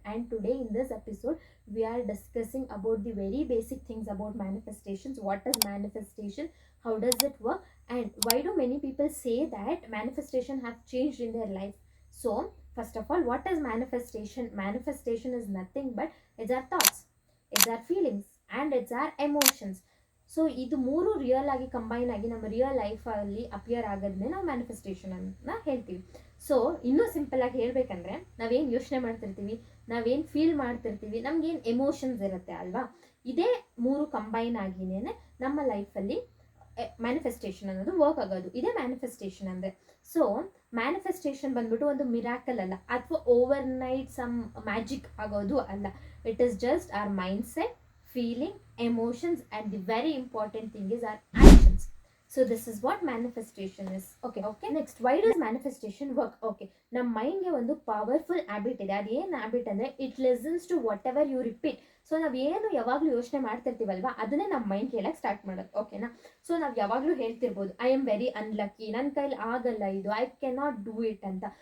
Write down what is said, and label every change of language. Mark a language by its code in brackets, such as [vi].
[en] And today in this episode we are discussing about the very basic things about manifestations. What is manifestation, how does it work, and why do many people say that manifestation have changed in their life. So first of all, what is manifestation? Manifestation is nothing but it's our thoughts, it's our feelings, and it's our emotions. [kn] So ಇದು ಮೂರು real ಆಗಿ combine ಆಗಿ ನಮ್ಮ real ಲೈಫಲ್ಲಿ appear ಆಗೋದನ್ನೇ ನಾವು manifestation ಅಂತ ಹೇಳ್ತೀವಿ. So ಇನ್ನೂ ಸಿಂಪಲ್ ಆಗಿ ಹೇಳ್ಬೇಕಂದ್ರೆ ನಾವೇನು ಯೋಚನೆ ಮಾಡ್ತಿರ್ತೀವಿ, ನಾವೇನು ಫೀಲ್ ಮಾಡ್ತಿರ್ತೀವಿ, ನಮ್ಗೇನು ಎಮೋಷನ್ಸ್ ಇರುತ್ತೆ ಅಲ್ವಾ, ಇದೇ ಮೂರು ಕಂಬೈನ್ ಆಗಿನೇ ನಮ್ಮ ಲೈಫಲ್ಲಿ ಮ್ಯಾನಿಫೆಸ್ಟೇಷನ್ ಅನ್ನೋದು ವರ್ಕ್ ಆಗೋದು. ಇದೇ ಮ್ಯಾನಿಫೆಸ್ಟೇಷನ್ ಅಂದರೆ. ಸೊ ಮ್ಯಾನಿಫೆಸ್ಟೇಷನ್ ಬಂದ್ಬಿಟ್ಟು ಒಂದು ಮಿರಾಕಲ್ ಅಲ್ಲ, ಅಥವಾ ಓವರ್ ನೈಟ್ ಸಮ್ ಮ್ಯಾಜಿಕ್ ಆಗೋದು ಅಲ್ಲ. [en] It is just our mind set, feeling, emotions, and the very important thing is our actions. So this is what manifestation is. Okay, next, why does manifestation work? [kn] Okay, ನಮ್ಮ ಮೈಂಡ್ಗೆ ಒಂದು powerful habit ಇದೆ. ಅದೇನು habit ಅಂದರೆ [en] It listens to whatever you repeat. [kn] So ನಾವು ಏನು ಯಾವಾಗಲೂ ಯೋಚನೆ ಮಾಡ್ತಿರ್ತೀವಲ್ವಾ, ಅದನ್ನೇ ನಮ್ಮ ಮೈಂಡ್ ಕೇಳಕ್ಕೆ ಸ್ಟಾರ್ಟ್ ಮಾಡೋದು. ಓಕೆನಾ? ಸೊ ನಾವು ಯಾವಾಗಲೂ ಹೇಳ್ತಿರ್ಬೋದು, [en] I am very unlucky, [kn] ನನ್ನ ಕೈಲಿ ಆಗಲ್ಲ ಇದು, [en] I cannot do it [kn] ಅಂತ.